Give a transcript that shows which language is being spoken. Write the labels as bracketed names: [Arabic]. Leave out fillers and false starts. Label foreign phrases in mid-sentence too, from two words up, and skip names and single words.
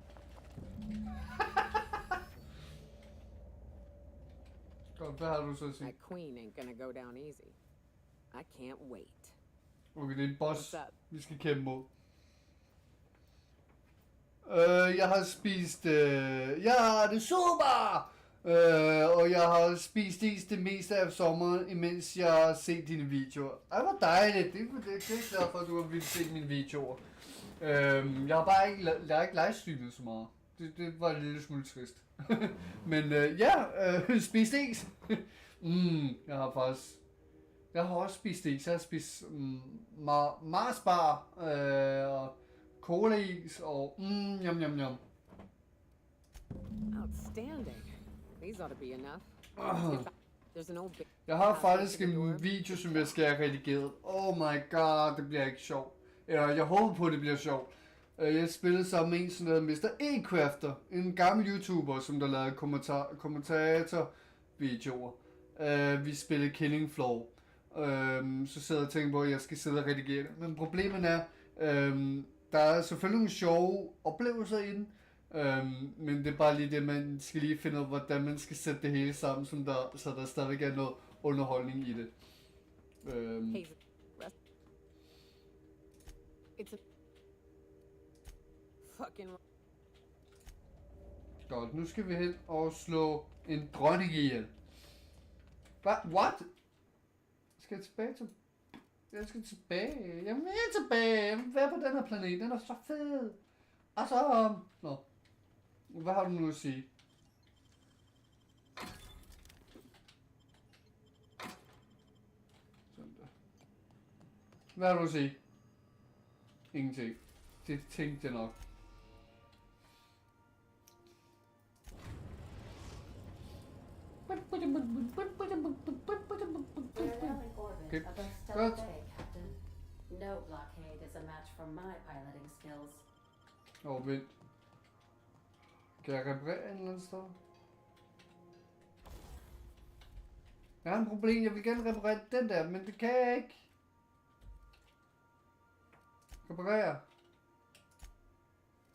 [Danish] Godt, hvad har du så at sige? [English] That queen ain't gonna go down easy. I can't wait. [Danish] Okay, det er en boss, [English] What's up? [Danish] vi skal kæmpe mod. Jeg har spist... jeg har det super! Og jeg har spist is det meste af sommeren, imens jeg har set dine videoer. Ej, hvor dejligt. Det er glad for, at du har vildt set mine videoer. Jeg har bare ikke, livestreamet så meget. Det var en lille smule trist. Men spist is. Jeg har også spist is. Jeg har spist Mars bar og cola is og yum. [English] Outstanding. These ought to be enough. There's an old [Danish] Jeg har faktisk en video, som jeg skal have redigeret. [English] Oh my god, [Danish] det bliver ikke sjovt. Eller jeg håber på, at det bliver sjovt. Jeg spillede sammen med en, som hedder Mr. E-Crafter. En gammel YouTuber, som der lavede kommentator-videoer. Vi spillede Killing Floor. Så sidder jeg og tænker på, at jeg skal sidde og redigere det. Men problemet er, der er selvfølgelig nogle sjove oplevelser i den. Men det er bare lige det, man skal lige finde ud af, hvordan man skal sætte det hele sammen, så der stadigvæk er noget underholdning i det. [English] Hey, it's a fucking. [Danish] Godt, nu skal vi hen og slå en dronning ihjel. What? Skal jeg tilbage til... Jeg skal tilbage. Jeg vil tilbage. Jeg vil være på den her planet. Den er så fed. Og så... Nå. Hvad har du nu at sige? Sådan der. Hvad har du at sige? Ingenting. Det tænkte jeg nok. [English] We're now in orbit Okay. above Good. Stella Bay, Captain. No blockade is a match for my piloting skills. [Danish] Vent. Kan jeg reparere en eller anden sted? Jeg har en problem. Jeg vil gerne reparere den der, men det kan jeg ikke. Reparere.